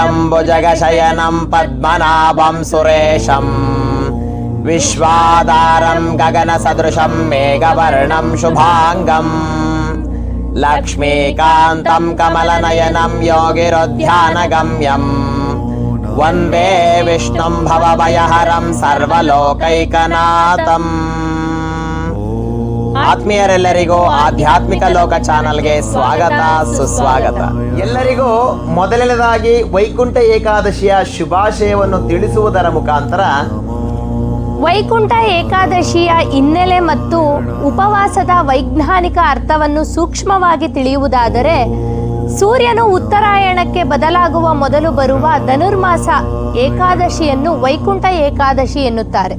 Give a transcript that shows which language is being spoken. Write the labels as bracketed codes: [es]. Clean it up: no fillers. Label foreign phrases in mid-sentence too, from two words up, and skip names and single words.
[sa] अम्बुजगशयनं पद्मनाभं सुरेशं विश्वाधारं गगनसदृशं मेघवर्णं शुभांगं लक्ष्मीकान्तं कमलनयनं योगिरुध्यानगम्यं वन्दे विष्णुं भवभयहरं सर्वलोकैकनाथम्। [kn] ಆತ್ಮೀಯರೆಲ್ಲರಿಗೂ ಆಧ್ಯಾತ್ಮಿಕ ಲೋಕ ಚಾನಲ್ಗೆ ಸ್ವಾಗತ ಸುಸ್ವಾಗತ. ಎಲ್ಲರಿಗೂ ಮೊದಲನೇದಾಗಿ ವೈಕುಂಠ ಏಕಾದಶಿಯ ಶುಭಾಶಯವನ್ನು ತಿಳಿಸುವುದರ ಮುಖಾಂತರ ವೈಕುಂಠ ಏಕಾದಶಿಯ ಹಿನ್ನೆಲೆ ಮತ್ತು ಉಪವಾಸದ ವೈಜ್ಞಾನಿಕ ಅರ್ಥವನ್ನು ಸೂಕ್ಷ್ಮವಾಗಿ ತಿಳಿಯುವುದಾದರೆ, ಸೂರ್ಯನು ಉತ್ತರಾಯಣಕ್ಕೆ ಬದಲಾಗುವ ಮೊದಲು ಬರುವ ಧನುರ್ಮಾಸ ಏಕಾದಶಿಯನ್ನು ವೈಕುಂಠ ಏಕಾದಶಿ ಎನ್ನುತ್ತಾರೆ.